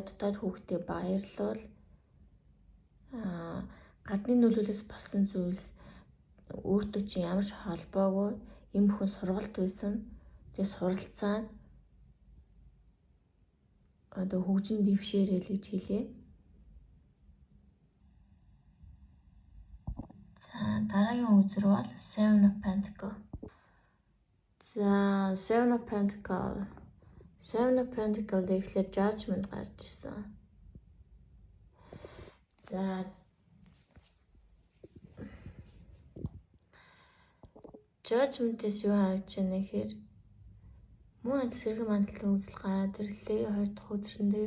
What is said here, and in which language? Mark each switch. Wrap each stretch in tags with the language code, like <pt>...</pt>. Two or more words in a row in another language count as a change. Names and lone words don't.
<mn>Дотоод хүүхдээ баярлуул. Гадны нөлөөлөөс болсон зүйлс өөртөө чи ямар ч холбоогүй юм бүхэн сургалт байсан. Тэгээ суралцаа одоо хөгжин дэвшээрэй л гэж хэлье. За дараагийн үзэр бол</mn> <en>Seven of Pentacles.</en> <mn>За</mn> <en>Seven of Pentacles</en> <mn>гэхлээр Judgment гарч ирсэн. За Judgment-с юу харагдаж байна гэхээр мөн сэргэн мандалын үзэл гараад ирлээ 2 дахь өдрөн дээр.</mn>